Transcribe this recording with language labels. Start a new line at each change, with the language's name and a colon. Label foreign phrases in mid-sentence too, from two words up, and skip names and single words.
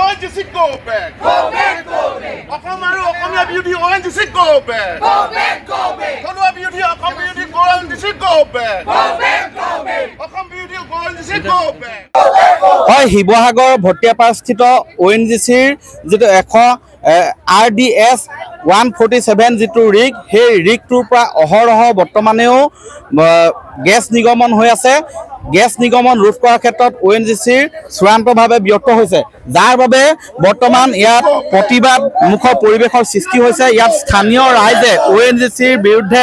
English: ONGC go back. Go back, go back. Okomaru Okomia Beauty ONGC go back. Go back, go back. Kolua Beauty Okom Beauty ONGC go back. Go back, go back. Okom Beauty ONGC go back.
Assamese: হয় শিৱসাগৰ ভটিয়াপাৰস্থিত ONGCৰ যেটো RDS 147 যেটো ৰিগ সেই ৰিগটোৰ পৰা অহৰহ বৰ্তমানেও গ্যাস নিগমন হৈ আছে গ্যাস নিগমন ৰোধ কৰাৰ ক্ষেত্ৰত ONGCৰ চূড়ান্তভাৱে ব্যৰ্থ হৈছে যাৰ বাবে বৰ্তমান ইয়াত প্ৰতিবাদ মুখৰ পৰিবেশৰ সৃষ্টি হৈছে ইয়াত স্থানীয় ৰাইজে ONGCৰ বিৰুদ্ধে